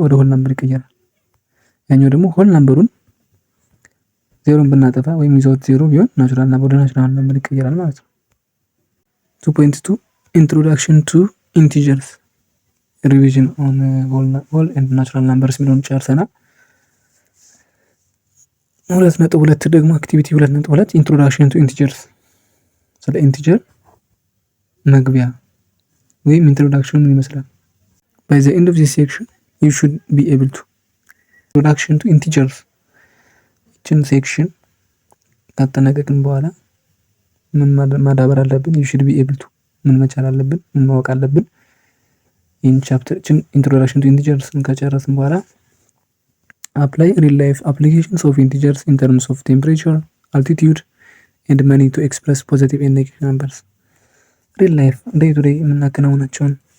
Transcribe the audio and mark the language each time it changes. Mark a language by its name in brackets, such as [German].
[Amharic] ወደ ሆል ናምበር ይቀየራል። ያኛው ደግሞ ሆል ናምበሩን ዜሮን ብናጠፋ ወይም ዊዛውት ዜሮ ቢሆን ናቹራል ናምበር ወደ ናቹራል ናምበር ይቀየራል ማለት ነው። 2.2 [English] ኢንትሮዳክሽን ቱ ኢንቲጀርስ ሪቪዥን ኦን ሆል ኤንድ ናቹራል ናምበርስ [Amharic] የሚለውን ጨርሰናል። 2.2 ደግሞ አክቲቪቲ 2.2 ኢንትሮዳክሽን ቱ ኢንቲጀርስ ስለ ኢንቲጀር መግቢያ ወይም ኢንትሮዳክሽን ምን ይመስላል? [English] by the end of this section you should be able to introduction to integers [Amharic] እችን ሴክሽን ካጠናቀቅን በኋላ ምን ማዳበር አለብን? [English] you should be able to [Amharic] ምን መቻል አለብን? ምን ማወቅ አለብን? ይህን ቻፕተር እችን ኢንትሮዳክሽን ቱ ኢንቲጀርስ ከጨረስን በኋላ [English] apply real life applications of integers in terms of temperature, altitude and money to express positive and negative numbers። ሪል ላይፍ ዴይ ቱ ዴይ የምናከናውናቸውን